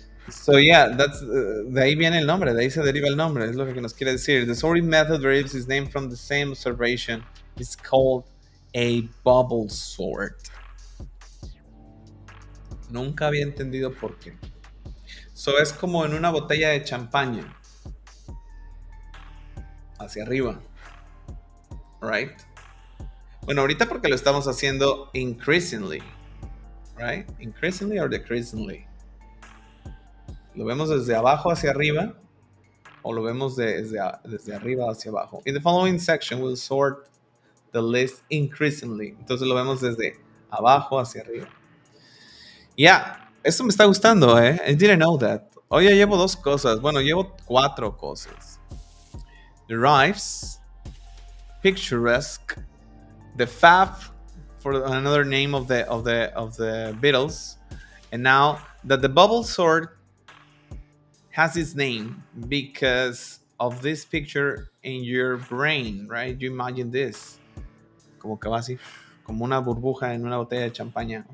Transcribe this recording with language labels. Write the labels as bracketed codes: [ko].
[es] So yeah, de ahí viene el nombre, de ahí se deriva el nombre, es lo que nos quiere decir. [en] The sorting method derives its name from the same observation. It's called a bubble sort. [es] Nunca había entendido por qué. So es como en una botella de champaña, hacia arriba, right? Bueno, ahorita porque lo estamos haciendo increasingly, right? [en] Increasingly or decreasingly. [es] Lo vemos desde abajo hacia arriba o lo vemos desde arriba hacia abajo. [en] In the following section, we'll sort the list increasingly. [es] Entonces lo vemos desde abajo hacia arriba. Yeah, esto me está gustando, ¿eh? [en] I didn't know that. [es] Hoy ya llevo 2 cosas. Bueno, llevo 4 cosas. [en] Derives, picturesque, the Fab, for another name of the Beatles, and now that the bubble sort has its name because of this picture in your brain, right? You imagine this, [es] como que va así, como una burbuja en una botella de champaña.